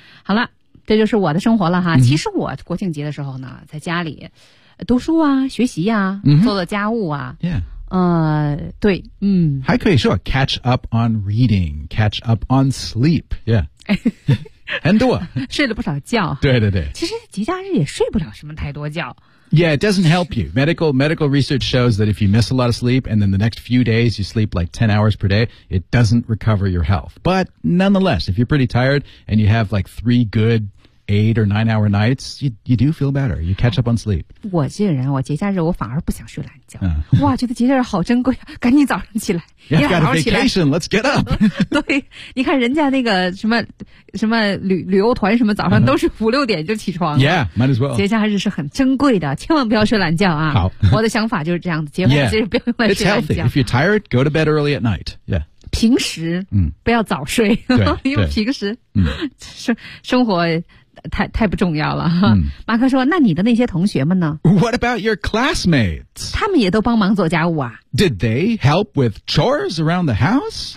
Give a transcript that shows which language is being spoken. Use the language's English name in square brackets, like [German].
[Chinese] 好了，这就是我的生活了哈。其实我国庆节的时候呢，在家里读书啊，学习啊，做了家务啊。 [English] Yeah. [Chinese] 对， [English] 还可以说 catch up on reading, catch up on sleep, yeah. 很多。 [Chinese] 睡了不少觉。对对对。其实节假日也睡不了什么太多觉。 [English] Yeah, it doesn't help you. Medical research shows that if you miss a lot of sleep and then the next few days you sleep like 10 hours per day, it doesn't recover your health. But nonetheless, if you're pretty tired and you have like 3 good 8 or 9 hour nights, you do feel better. You catch up on sleep. [Chinese] 我这个人，我节假日我反而不想睡懒觉。哇，觉得节假日好珍贵啊！赶紧早上起来，你好好起来。 Got a vacation, let's get up. 对，你看人家那个什么什么旅游团什么，早上都是5、6点就起床。 [English] Yeah, might as well. [Chinese] 节假日是很珍贵的，千万不要睡懒觉啊！好，我的想法就是这样子，节假日不要用来睡懒觉。 [English] It's healthy. If you're tired, go to bed early at night. Yeah. [Chinese] 平时不要早睡，因为平时生活太不重要了。马克说，那你的那些同学们呢？ [English] What about your classmates? [Chinese] 他们也都帮忙做家务啊。 [English] Did they help with chores around the house?